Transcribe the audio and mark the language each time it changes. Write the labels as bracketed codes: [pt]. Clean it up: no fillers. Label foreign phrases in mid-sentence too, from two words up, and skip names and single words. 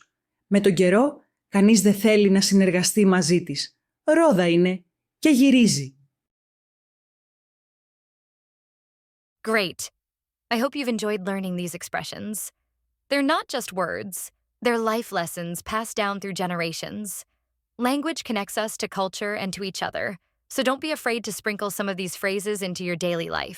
[el] Με τον καιρό, κανείς δεν θέλει να συνεργαστεί μαζί της. Ρόδα είναι και γυρίζει. [en] Great. I hope you've enjoyed learning these expressions. They're not just words. They're life lessons passed down through generations. Language connects us to culture and to each other, so don't be afraid to sprinkle some of these phrases into your daily life.